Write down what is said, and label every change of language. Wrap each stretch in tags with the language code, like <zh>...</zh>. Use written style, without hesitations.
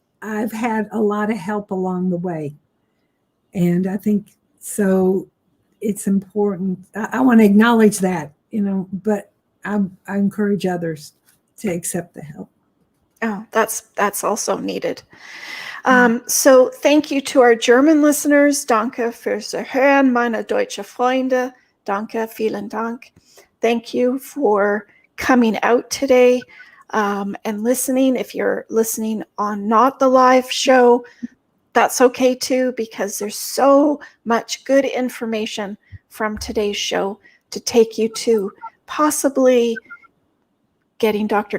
<en>I've had a lot of help along the way. And I think so it's important. I want to acknowledge that, but I encourage others to accept the help. Oh, that's also needed. So thank you to our German listeners.</en> <de>Danke fürs Hören, meine deutsche Freunde. Danke, vielen Dank.</de> <en>Thank you for coming out today and listening. If you're listening on not the live show, that's okay too, because there's so much good information from today's show to take you to possibly getting Dr.</en>